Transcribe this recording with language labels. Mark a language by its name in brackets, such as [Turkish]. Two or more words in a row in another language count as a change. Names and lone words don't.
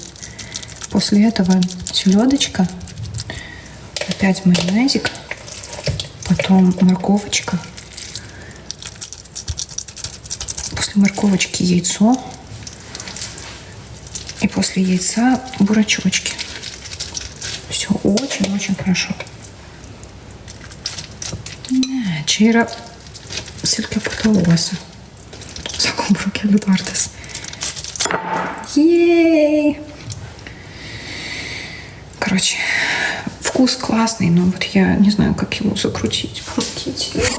[Russian] После этого селедочка. Опять майонезик. Потом морковочка. После морковочки яйцо. И после яйца бурачочки. Все очень-очень хорошо. [Lithuanian] Čia yra silkė pataluose. Sakau, brokelių tortas. Ей! [Russian] Короче, вкус классный, но вот я не знаю, как его закрутить, покрутить.